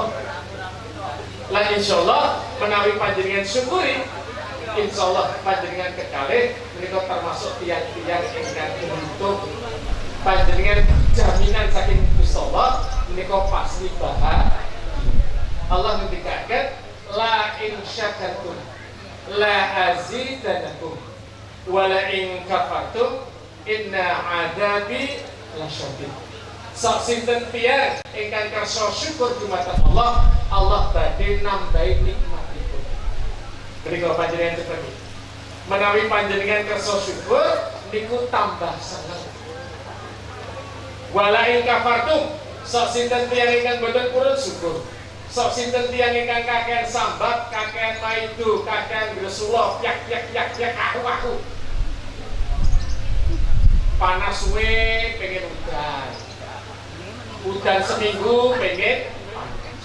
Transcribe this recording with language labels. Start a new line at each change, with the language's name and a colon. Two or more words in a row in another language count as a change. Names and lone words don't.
Javanese: Lan insyaallah menawi panjenengan syukuri insyaallah panjenengan kekalih menika termasuk tiyang-tiyang ingkang beruntung. Panjenengan jaminan saking Gusti Allah menika pasti bahagia.
Arabic: Allah ngendikaken لئن شكرتم لأزيدنكم ولئن كفرتم إن عذابي لشديد.
Javanese: Sak sinten tiyang ingkang kersa syukur dumateng Allah, Allah badhe nambahi nikmatipun. Mriku panjenengan seperti menawi panjenengan kersa syukur niku tambah seneng.
Arabic: ولئن كفرتم
Javanese: sak sinten tiyang ingkang boten purun syukur. Sok sinten tiyang ingkang kakehan sambat, kakehan maido, kakehan gresula, yak aku. Panas suwe pengen udan. Udan seminggu pengen panas.